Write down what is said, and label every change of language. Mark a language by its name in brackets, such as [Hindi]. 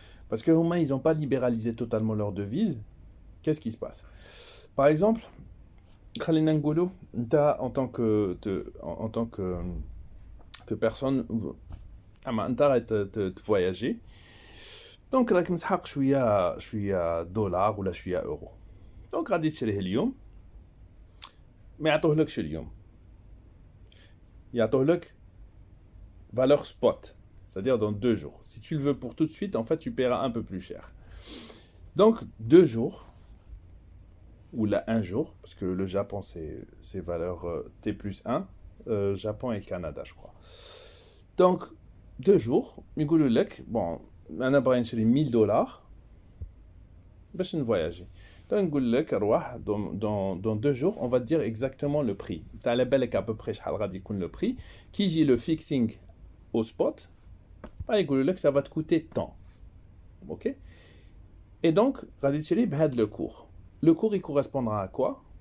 [French] Parce que ils n'ont pas libéralisé totalement leur devise. Qu'est-ce qui se passe? Par exemple, [Arabic] خلينا نقولوا انت [French] en tant que personne [Arabic] انت راك [French] voyager. [Arabic] دونك راك مسحق شويه دولار ولا شويه اورو. دونك غادي تشريه اليوم ما يعطوهلكش اليوم. يعطوهلك [French] valeur spot, c'est-à-dire dans 2 jours. Si tu le veux pour tout de suite, en fait, tu paieras un peu plus cher. Donc, 2 jours, ou là 1 jour, parce que le Japon, c'est valeur T plus 1, Japon et le Canada, je crois. Donc, 2 jours, [Arabic] يقولوا لك, bon, أنا باغي نشري $1000 باش نvoyager. [French] Donc, [Arabic] نقول لك روح [French] dans 2 jours, on va te dire exactement le prix. Tu as [Arabic] على بالك [French] à peu près [Arabic] شحال غادي يكون [French] le prix. Qui j'ai le fixing au spot, [Arabic] يقولوا لك [French] ça va te coûter tant. OK? Et donc, [Arabic] غادي تشري بهذا [French] le cours. Le cours, il correspondra à quoi?